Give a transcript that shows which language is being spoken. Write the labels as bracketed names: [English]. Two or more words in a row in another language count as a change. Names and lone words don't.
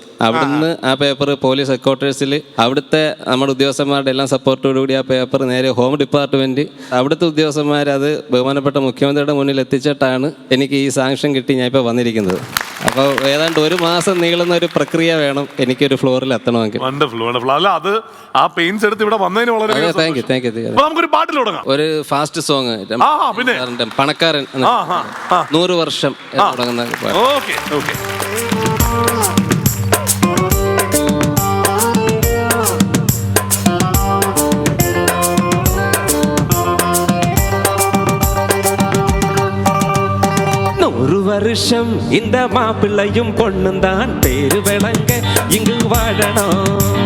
[Malayalam] അവിടുന്ന് ആ പേപ്പർ [English] police headquarters [Malayalam] അവിടുത്തെ നമ്മുടെ ഉദ്യോഗസ്ഥന്മാരുടെ എല്ലാം സപ്പോർട്ടോടുകൂടി ആ പേപ്പർ നേരെ [English] home department [Malayalam] അവിടുത്തെ ഉദ്യോഗസ്ഥന്മാർ അത് ബഹുമാനപ്പെട്ട മുഖ്യമന്ത്രിയുടെ മുന്നിൽ എത്തിച്ചിട്ടാണ് എനിക്ക് ഈ സാങ്ഷൻ കിട്ടി ഞാൻ ഇപ്പോൾ വന്നിരിക്കുന്നത്. അപ്പോൾ ഏതാണ്ട് 1 മാസം നീളുന്ന ഒരു പ്രക്രിയ വേണം എനിക്കൊരു ഫ്ലോറിൽ എത്തണമെങ്കിൽ. ഒരു [English] fast song [Malayalam] പണക്കാരൻ 100 വർഷം തുടങ്ങുന്ന [Tamil] வருஷம் இந்த மாப்பிள்ளையும் பொண்ணும் தான் பேரு விளங்க இங்கு வாழணும்.